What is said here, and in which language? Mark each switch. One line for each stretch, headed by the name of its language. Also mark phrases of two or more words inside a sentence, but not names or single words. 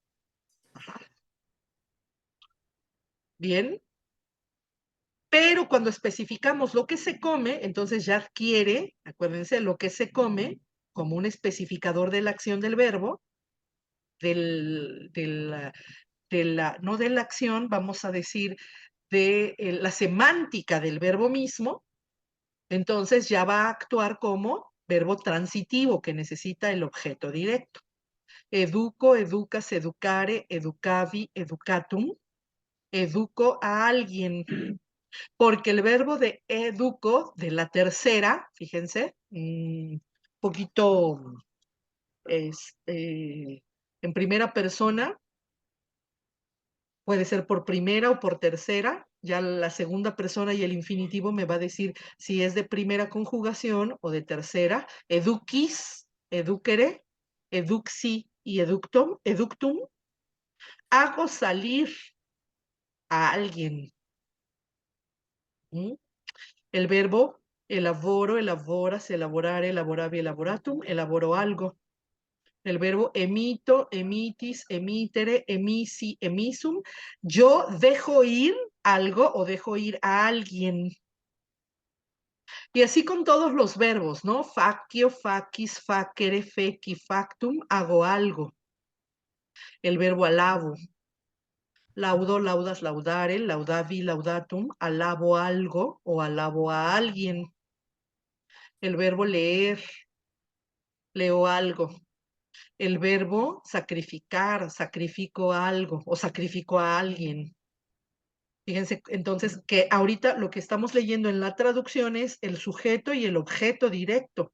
Spanish: Bien, pero cuando especificamos lo que se come, entonces ya adquiere, acuérdense, lo que se come como un especificador de la acción del verbo, no de la acción, vamos a decir, de la semántica del verbo mismo, entonces ya va a actuar como verbo transitivo que necesita el objeto directo.
Latin: Educo, educas, educare, educavi, educatum.
Spanish: Educo a alguien. Porque el verbo de educo, de la tercera, fíjense, poquito en primera persona, puede ser por primera o por tercera, ya la segunda persona y el infinitivo me va a decir si es de primera conjugación o de tercera.
Latin: Eduquis, educere, eduxi y eductum.
Spanish: Hago salir a alguien. El verbo
Latin: elaboro, elaboras, elaborare, elaboravi, elaboratum,
Spanish: elaboro algo. El verbo
Latin: emito, emitis, emitere, emisi, emisum.
Spanish: Yo dejo ir algo o dejo ir a alguien. Y así con todos los verbos, ¿no?
Latin: Facio, facis, facere, feci, factum,
Spanish: hago algo. El verbo alabo.
Latin: Laudo, laudas, laudare, laudavi, laudatum,
Spanish: alabo algo o alabo a alguien. El verbo leer, leo algo. El verbo sacrificar, sacrifico algo o sacrifico a alguien. Fíjense, entonces, que ahorita lo que estamos leyendo en la traducción es el sujeto y el objeto directo.